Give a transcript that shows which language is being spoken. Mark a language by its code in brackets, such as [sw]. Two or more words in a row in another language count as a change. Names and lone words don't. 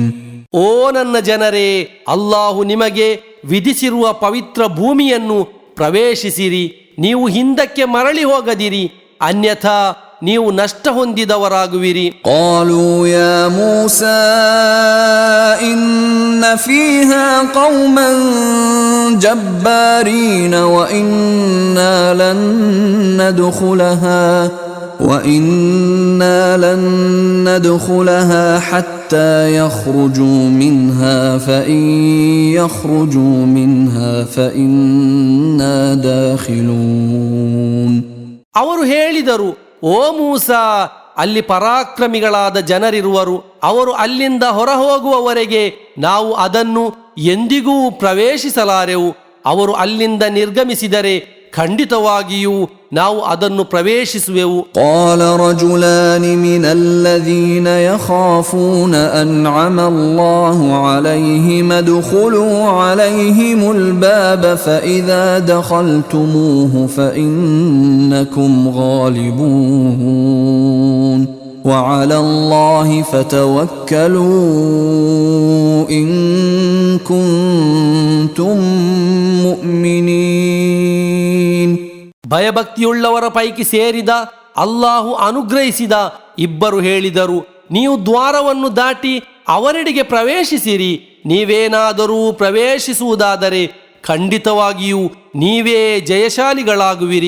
[kn] ಓ ನನ್ನ ಜನರೇ, ಅಲ್ಲಾಹು ನಿಮಗೆ ವಿಧಿಸಿರುವ ಪವಿತ್ರ ಭೂಮಿಯನ್ನು ಪ್ರವೇಶಿಸಿರಿ. ನೀವು ಹಿಂದಕ್ಕೆ ಮರಳಿ ಹೋಗದಿರಿ, ಅನ್ಯಥಾ ನೀವು ನಷ್ಟ ಹೊಂದಿದವರಾಗುವಿರಿ. [ar] قالوا يا موسى إن فيها قوما جبارين وإنا لن ندخلها حتى يخرجوا منها فإن يخرجوا منها فإنا داخلون. [kn] ಅವರು ಹೇಳಿದರು, ಓ ಮೂಸಾ, ಅಲ್ಲಿ ಪರಾಕ್ರಮಿಗಳಾದ ಜನರಿರುವರು. ಅವರು ಅಲ್ಲಿಂದ ಹೊರಹೋಗುವವರೆಗೆ ನಾವು ಅದನ್ನು ಎಂದಿಗೂ ಪ್ರವೇಶಿಸಲಾರೆವು. ಅವರು ಅಲ್ಲಿಂದ ನಿರ್ಗಮಿಸಿದರೆ ಖಂಡಿತವಾಗಿಯೂ ನಾವು ಅದನ್ನು ಪ್ರವೇಶಿಸುವೆವು. [ar] قال رجلان من الذين يخافون أنعم الله عليهم ادخلوا عليهم الباب فإذا دخلتموه فإنكم غالبون وعلى الله فتوكلوا إن كنتم مؤمنين. [kn] ಭಯಭಕ್ತಿಯುಳ್ಳವರ ಪೈಕಿ ಸೇರಿದ ಅಲ್ಲಾಹು ಅನುಗ್ರಹಿಸಿದ ಇಬ್ಬರು ಹೇಳಿದರು, ನೀವು ದ್ವಾರವನ್ನು ದಾಟಿ ಅವರೆಡೆಗೆ ಪ್ರವೇಶಿಸಿರಿ. ನೀವೇನಾದರೂ ಪ್ರವೇಶಿಸುವುದಾದರೆ ಖಂಡಿತವಾಗಿಯೂ ನೀವೇ ಜಯಶಾಲಿಗಳಾಗುವಿರಿ.